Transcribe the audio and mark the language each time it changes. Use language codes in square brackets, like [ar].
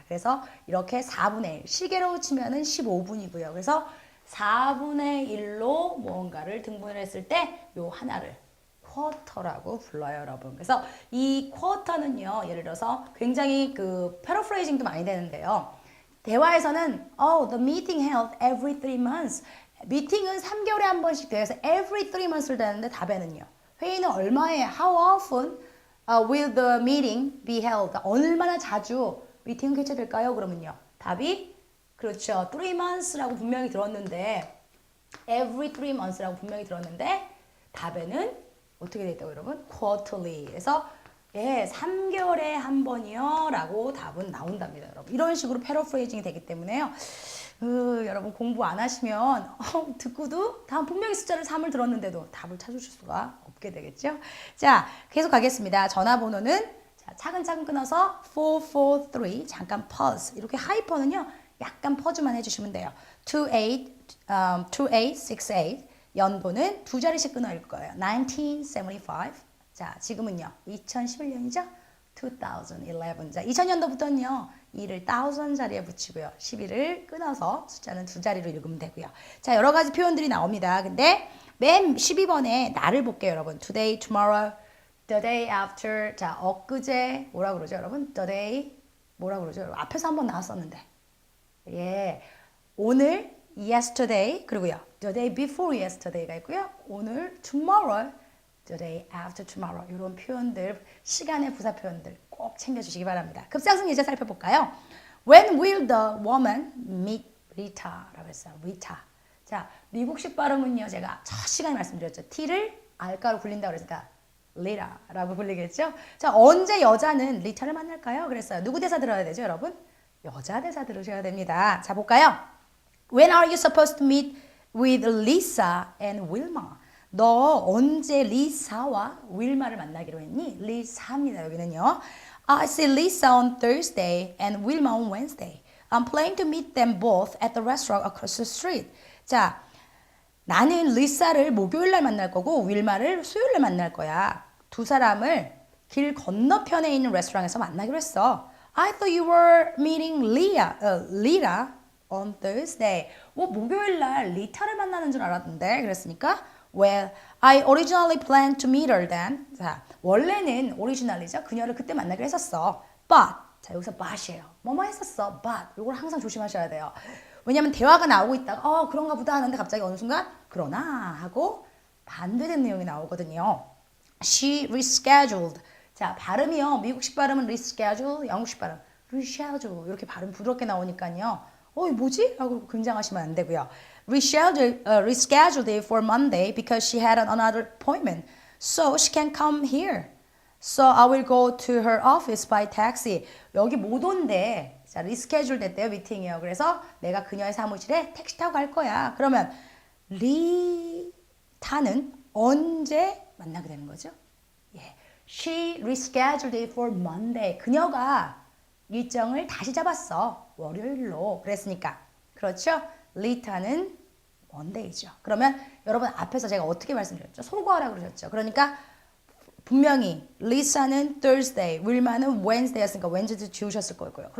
[ko] 그래서 이렇게 4분의 1. 시계로 치면은 15분이고요. 그래서 4분의 1로 무언가를 등분을 했을 때 요 하나를 쿼터라고 불러요, 여러분. 그래서 이 쿼터는요. 예를 들어서 굉장히 그 패러프레이징도 많이 되는데요. 대화에서는 [en] the meeting held every 3 months. [ko] 미팅은 3개월에 한 번씩 돼서 [en] every 3 months [ko] 를 되는데 답에는요. 회의는 얼마에 [en] how often will the meeting be held? [ko] 얼마나 자주 미팅은 개최될까요? 그러면요. 답이 그렇죠. 3 months라고 분명히 들었는데 [en] every 3 months [ko] 라고 분명히 들었는데 답에는 어떻게 돼 있다고 여러분? [en] quarterly. [ko] 그래서 예, 3개월에 한 번이요 라고 답은 나온답니다, 여러분. 이런 식으로 패러프레이징이 되기 때문에요. 여러분 공부 안 하시면 듣고도 다음 분명히 숫자를 3을 들었는데도 답을 찾으실 수가 없게 되겠죠. 자, 계속 가겠습니다. 전화번호는 자, 차근차근 끊어서 443 잠깐 pause. 이렇게 하이퍼는요. 약간 퍼즈만 해주시면 돼요. 2868 연도는 두 자리씩 끊어 읽을 거예요. 1975 자, 지금은요. 2011년이죠? 2011. 자, 2000년도부터는요. 2를 1000 자리에 붙이고요. 11을 끊어서 숫자는 두 자리로 읽으면 되고요. 자, 여러 가지 표현들이 나옵니다. 근데 맨 12번에 날을 볼게요, 여러분. [en] Today, tomorrow, the day after. [ko] 자, 엊그제 뭐라 그러죠, 여러분? [en] The day [ko] 뭐라 그러죠, 여러분? 앞에서 한번 나왔었는데. 예. 오늘 yesterday 그리고요. [en] The day before yesterday가 [ko] 있고요. 오늘 [en] tomorrow, the day after tomorrow [ko] 이런 표현들, 시간의 부사 표현들 꼭 챙겨주시기 바랍니다. 급상승 예제 살펴볼까요? [en] When will the woman meet Rita라고 했어요. [ko] Rita. 자, 미국식 발음은요. 제가 첫 시간에 말씀드렸죠. T를 R가로 굴린다고 그랬으니까 Rita라고 굴리겠죠? 자, 언제 여자는 Rita를 만날까요? 그랬어요. 누구 대사 들어야 되죠, 여러분? 여자 대사 들으셔야 됩니다. 자, 볼까요? [en] When are you supposed to meet with Lisa and Wilma? [ko] 너 언제 리사와 윌마를 만나기로 했니? 리사입니다. 여기는요. [en] I see Lisa on Thursday and Wilma on Wednesday. I'm planning to meet them both at the restaurant across the street. [ko] 자, 나는 리사를 목요일 날 만날 거고 윌마를 수요일 날 만날 거야. 두 사람을 길 건너편에 있는 레스토랑에서 만나기로 했어. [en] I thought you were meeting Lita on Thursday. [ko] 목요일 날 리타를 만나는 줄 알았는데 그랬으니까 [en] Well, I originally planned to meet her then. [ko] 자, 원래는 오리지널이죠. 그녀를 그때 만나기로 했었어. But, 자 여기서 but이에요. 뭐뭐 했었어. But, 이걸 항상 조심하셔야 돼요. 왜냐면 대화가 나오고 있다가 그런가 보다 하는데 갑자기 어느 순간 그러나 하고 반대된 내용이 나오거든요. [en] She rescheduled. [ko] 자, 발음이요. 미국식 발음은 reschedule, 영국식 발음 reschedule. 이렇게 발음 부드럽게 나오니까요. 이거 뭐지? 하고 긴장하시면 안 되고요. [en] Rescheduled it for Monday because she had another appointment. So she can't come here. So I will go to her office by taxi. [ko] 여기 못 온대. 자, reschedule 됐대요. 미팅이요. 그래서 내가 그녀의 사무실에 택시 타고 갈 거야. 그러면 리타는 언제 만나게 되는 거죠? 예. [en] She rescheduled it for Monday. [ko] 그녀가 일정을 다시 잡았어. 월요일로. 그랬으니까. 그렇죠? 리타는 Monday죠. 그러면 여러분 앞에서 제가 어떻게 말씀드렸죠? 소거하라고 그러셨죠. 그러니까 분명히 리사는 Thursday, 윌마는 Wednesday였으니까 Wednesday 지우셨을 거고요.